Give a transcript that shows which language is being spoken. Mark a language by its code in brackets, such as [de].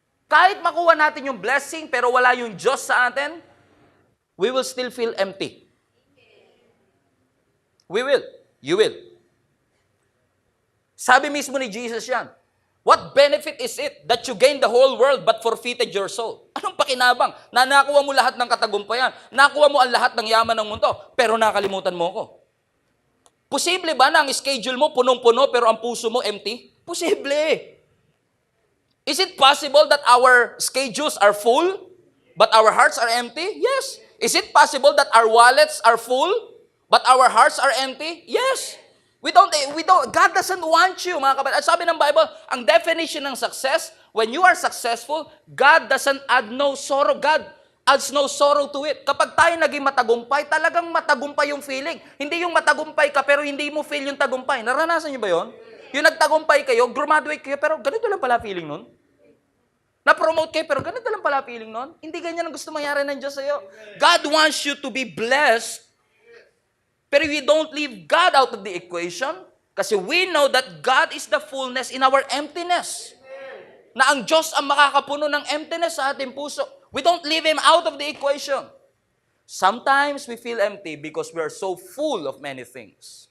[tl] Kahit makuha natin yung blessing pero wala yung Diyos sa atin, [en] we will still feel empty. We will. You will. [tl] Sabi mismo ni Jesus yan, [en] what benefit is it that you gain the whole world but forfeited your soul? [tl] Anong pakinabang? Na nakuha mo lahat ng katagumpayan, nakuha mo ang lahat ng yaman ng mundo, pero nakalimutan mo ko. Posible ba na ang schedule mo punong-puno pero ang puso mo empty? Posible. [en] Is it possible that our schedules are full but our hearts are empty? Yes. Is it possible that our wallets are full but our hearts are empty? Yes. God doesn't want you, [tl] mga kapatid. At sabi ng Bible, ang definition ng success, [en] when you are successful, God doesn't add no sorrow. God adds no sorrow to it. [tl] Kapag tayo naging matagumpay, talagang matagumpay yung feeling. Hindi yung matagumpay ka, pero hindi mo feel yung tagumpay. Naranasan niyo ba yun? Yung nagtagumpay kayo, graduate kayo, pero ganito lang pala feeling nun. Na-promote kayo, pero ganito lang pala feeling nun. Hindi ganyan ang gusto mangyari ng Diyos sa'yo. [en] God wants you to be blessed, pero we don't leave God out of the equation kasi we know that God is the fullness in our emptiness. [tl] Na ang Diyos ang makakapuno ng emptiness sa ating puso. [en] We don't leave Him out of the equation. Sometimes we feel empty because we are so full of many things.